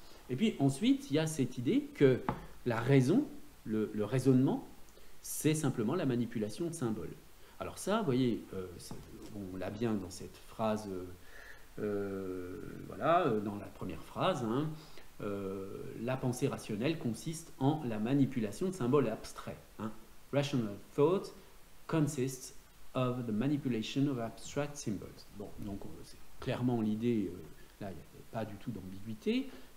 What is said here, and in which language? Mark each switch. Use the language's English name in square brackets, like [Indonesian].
[French] Et puis ensuite, il y a cette idée que la raison, le raisonnement, c'est simplement la manipulation de symboles. Alors ça, vous voyez, on l'a bien dans cette phrase, voilà, dans la première phrase, hein, la pensée rationnelle consiste en la manipulation de symboles abstraits. Hein. [English] Rational thought consists of the manipulation of abstract symbols. [French] Bon, donc c'est clairement l'idée, là il n'y a pas du tout d'ambiguïté.